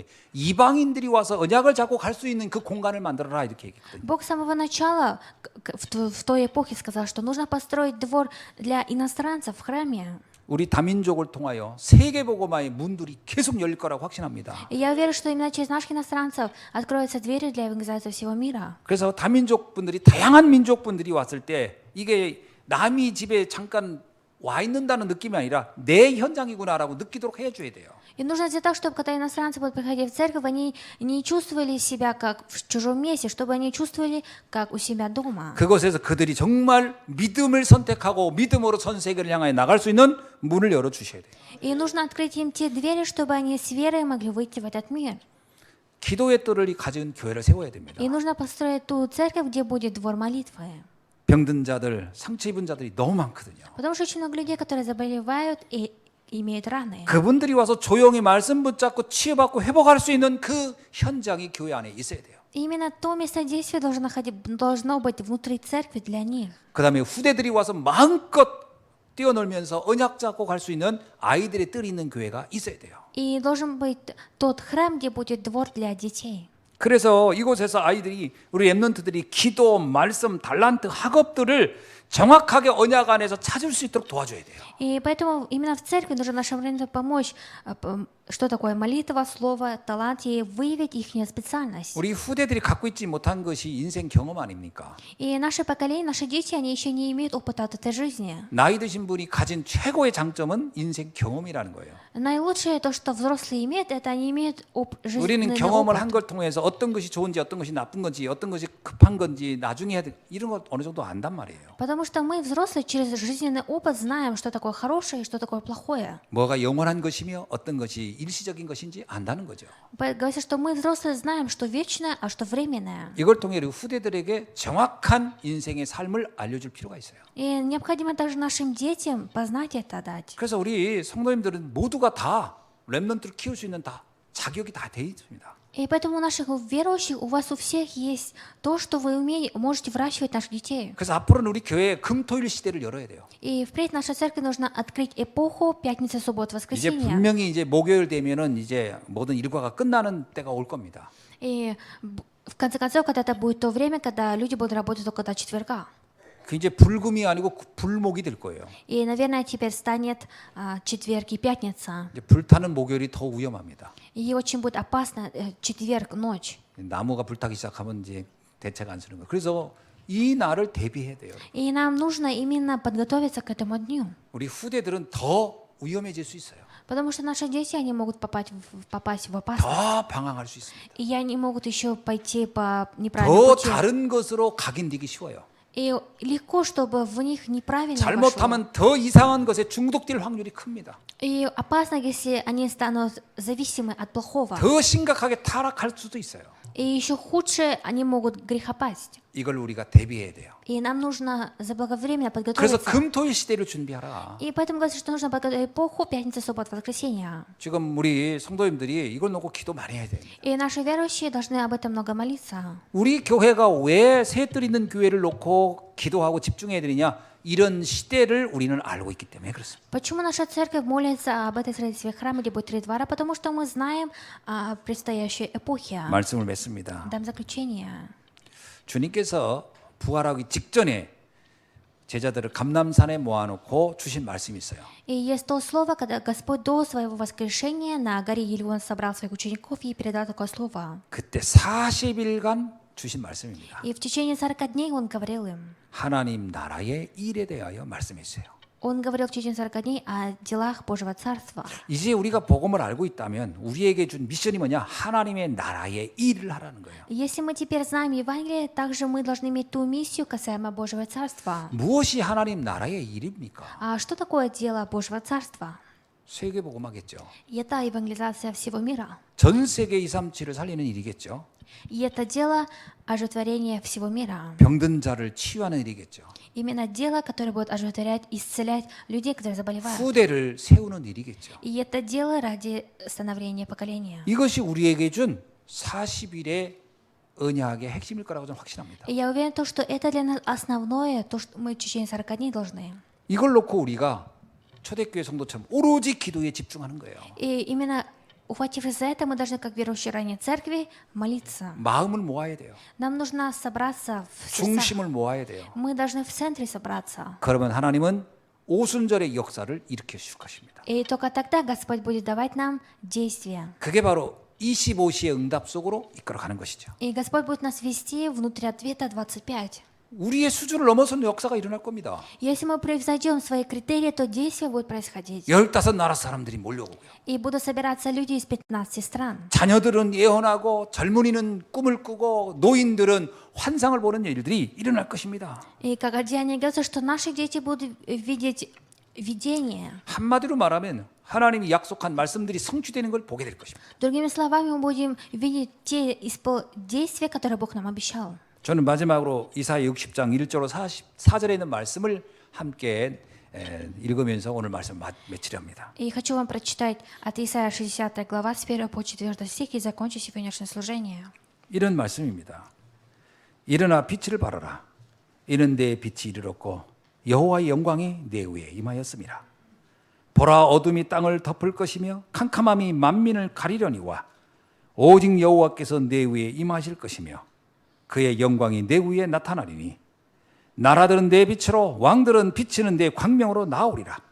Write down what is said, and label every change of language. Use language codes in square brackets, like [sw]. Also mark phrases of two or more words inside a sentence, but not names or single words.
[ko] 이방인들이 와서 언약을 잡고 갈 수 있는 그 공간을 만들어라 이렇게 얘기했거든요. [ru] Бог с самого начала в той эпохе сказал, что нужно построить двор для иностранцев в храме. [ko] 우리 다민족을 통하여 세계복음화의 문들이 계속 열릴 거라고 확신합니다. [ru] И я уверен, что именно через наших иностранцев откроются двери для евангелизации всего мира. [ko] 그래서 다민족 분들이 다양한 민족 분들이 왔을 때 이게 남이 집에 잠깐 와 있는다는 느낌이 아니라 내 현장이구나라고 느끼도록 해줘야 돼요. [ru] И нужно сделать так, чтобы когда иностранцы будут приходить в церковь, они не чувствовали себя как в чужом месте, чтобы они чувствовали как у себя дома. [ko] 그곳에서 그들이 정말 믿음을 선택하고 믿음으로 전 세계를 향하여 나갈 수 있는 문을 열어 주셔야 돼요. [ru] И нужно открыть им те двери, чтобы они с верой могли выйти в этот мир. [ko] 기도의 뜰을 가진 교회를 세워야 됩니다. [ru] И нужно построить ту церковь, где будет двор молитвы. [ko] 병든 자들, 상처 입은 자들이 너무 많거든요. [ru] Потому что очень много людей, которые заболевают и имеют раны. [ko] 그분들이 와서 조용히 말씀 붙잡고 치유받고 회복할 수 있는 그 현장이 교회 안에 있어야 돼요. [ru] И именно то место действия должно быть внутри церкви для них. [ko] 그다음에 후대들이 와서 마음껏 뛰어놀면서 언약 잡고 갈 수 있는 아이들의 뜰이 있는 교회가 있어야 돼요. [ru] И должен быть тот храм, где будет двор для детей. [ko] 그래서 이곳에서 아이들이 우리 랩런트들이 기도, 말씀, 달란트, 학업들을 정확하게 언약 안에서 찾을 수 있도록 도와줘야 돼요. [ru] И поэтому именно в церкви нужно нашим ребятам помочь, что такое молитва, слово, талант, и выявить их специальность. [ko] 우리 후대들이 갖고 있지 못한 것이 인생 경험 아닙니까? [ru] И наше поколение, наши дети, они еще не имеют опыта от этой жизни. [ko] 나이 드신 분이 가진 최고의 장점은 인생 경험이라는 거예요. [ru] Наилучшее то, что взрослые имеют, это они имеют [ko] 우리는 [ru] жизненный [ko] 경험을 [ru] опыт. [ko] 한 걸 통해서 어떤 것이 좋은지 어떤 것이 나쁜 건지 어떤 것이 급한 건지 나중에 해야 돼 이런 거 어느 정도 안단 말이에요. [ru] Потому что мы, взрослые, через жизненный опыт знаем, что такое хорошее и что такое плохое. [ko] 뭐가 영원한 것이며 어떤 것이 일시적인 것인지 안다는 거죠. [ru] Говорится, что мы, взрослые, знаем, что вечное, а что временное. [ko] 이걸 통해 우리 후대들에게 정확한 인생의 삶을 알려줄 필요가 있어요. [ru] И необходимо также нашим детям познать это дать. [ko] 그래서 우리 성도님들은 모두가 다 렘넌트를 키울 수 있는 다 자격이 다 돼 있습니다. [ru] И поэтому у наших верующих, у вас у всех есть то, что вы можете выращивать наших детей. [ko] 그래서 앞으로는 우리 교회에 금토일 시대를 열어야 돼요. [ru] И впредь нашей церкви нужно открыть эпоху пятницы, суббот, [ko] 이제 [ru] воскресенья. [ko] 분명히 이제 목요일 되면은 이제 모든 일과가 끝나는 때가 올 겁니다. [ru] И в конце концов, когда это будет то время, когда люди будут работать только до четверга. [ko] 그 이제 불금이 아니고 불목이 될 거예요. [ru] И, наверное, теперь станет четверг и пятница. [ko] 이제 불타는 목요일이 더 위험합니다. [ru] И очень будет опасно четверг ночь. [ko] 나무가 불타기 시작하면 이제 대책 안 쓰는 거예요. 그래서 이 날을 대비해야 돼요. [ru] И нам нужно именно подготовиться к этому дню. [ko] 우리 후대들은 더 위험해질 수 있어요. [ru] Потому что наши дети, они могут попасть в опасность. [ko] 더 방황할 수 있습니다. [ru] И они могут еще пойти по неправильному [ko] 더 [ru] пути. [ko] 다른 것으로 각인되기 쉬워요. [ru] И легко, чтобы в них неправильно пошло. [ko] 잘못하면 더 이상한 것에 중독될 확률이 큽니다. [ru] И опасно, если они станут зависимы от плохого. [ko] 더 심각하게 타락할 수도 있어요. [ru] И еще худше, они могут грехопасть. [ko] 이걸 우리가 대비해야 돼요. [ru] И нам нужно заблаговременно [ko] 그래서 [ru] подготовиться. [ko] 금토일 시대를 준비하라. [ru] И поэтому говорится, что нужно подготовить эпоху пятница, суббота, воскресенье. [ko] 지금 우리 성도님들이 이걸 놓고 기도 많이 해야 돼요. [ru] И наши верующие должны об этом много молиться. [ko] 우리 교회가 왜 새뜰 있는 교회를 놓고 기도하고 집중해야 되느냐? 이런 시대를 우리는 알고 있기 때문에 그렇습니다. [ru] Почему наша церковь молится об этой строительстве храма, где будет три двора? Потому что мы знаем о предстоящей эпохе. [ko] 말씀을 맺습니다. [ru] Дам заключение. [ko] 주님께서 부활하기 직전에 제자들을 감람산에 모아놓고 주신 말씀이 있어요. [ru] И есть то слово, когда Господь до своего воскрешения на горе Елеон собрал своих учеников и передал такое слово. [ko] 그때 40일간 주신 말씀입니다. [ru] И в течение 40 дней Он говорил им. [ko] 하나님 나라의 일에 대하여 말씀했어요. [ru] Он говорил в течение 40 дней о делах Божьего Царства. [ko] 이제 우리가 복음을 알고 있다면 우리에게 준 미션이 뭐냐? 하나님의 나라의 일을 하라는 거예요. [ru] Если мы теперь знаем Евангелие, также мы должны иметь ту миссию касаемо Божьего Царства. [ko] 무엇이 하나님 나라의 일입니까? [ru] А что такое дело Божьего Царства? [ko] 세계 복음하겠죠. [ru] И это евангелизация всего мира. [ko] 전 세계 237을 살리는 일이겠죠. [ru] И это дело оживотворения всего мира. [ko] 병든 자를 치유하는 일이겠죠. [ru] Именно дело, которое будет оживотворять, исцелять людей, которые заболевают. [ko] 후대를 세우는 일이겠죠. [ru] И это дело ради становления поколения. [ko] 이것이 우리에게 준 40일의 언약의 핵심일 거라고 저는 확신합니다. [ru] И я уверен, что это для нас основное, то, что мы в течение 40 дней должны. [ko] 이걸 놓고 우리가 초대교회 성도처럼 오로지 기도에 집중하는 거예요. [ru] И именно ухватившись за это, мы должны, как верующие ранее церкви, молиться. [ko] 마음을 모아야 돼요. [ru] Нам нужно собраться в сердцах. [ko] 중심을 모아야 돼요. [ru] Мы должны в центре собраться. [ko] 그러면 하나님은 오순절의 역사를 일으켜 주실 것입니다. [ru] И только тогда Господь будет давать нам действия. [ko] 그게 바로 25시의 응답 속으로 이끌어가는 것이죠. [ru] И Господь будет нас вести внутрь ответа 25. [ko] 우리의 수준을 넘어서는 역사가 일어날 겁니다. [ru] Если мы превзойдем свои критерии, то действия будут происходить. [ko] 15나라 사람들이 몰려오고요. [ru] И будут собираться люди из 15 стран. [ko] 자녀들은 예언하고 젊은이는 꿈을 꾸고 노인들은 환상을 보는 일들이 일어날 것입니다. [ru] И как Деяние говорится, что наши дети будут видеть видение. [ko] 한마디로 말하면 하나님이 약속한 말씀들이 성취되는 걸 보게 될 것입니다. [ru] Другими словами, мы будем видеть те действия, которые Бог нам обещал. [ko] 저는 마지막으로 이사야 60장 1절로 44절에 있는 말씀을 함께 읽으면서 오늘 말씀 마치려 합니다. [ru] И хочу вам прочитать от Исаия 60 глава с 1 по 4 стих и закончить сегодняшнее служение. [ko] 이런 말씀입니다. 일어나 빛을 발하라. 이는 내 빛이 이르렀고 여호와의 영광이 내 위에 임하였음이라. 보라 어둠이 땅을 덮을 것이며 캄캄함이 만민을 가리려니와 오직 여호와께서 내 위에 임하실 것이며 그의 영광이 내 위에 나타나리니 나라들은 내 빛으로 왕들은 비치는 내 광명으로 나오리라.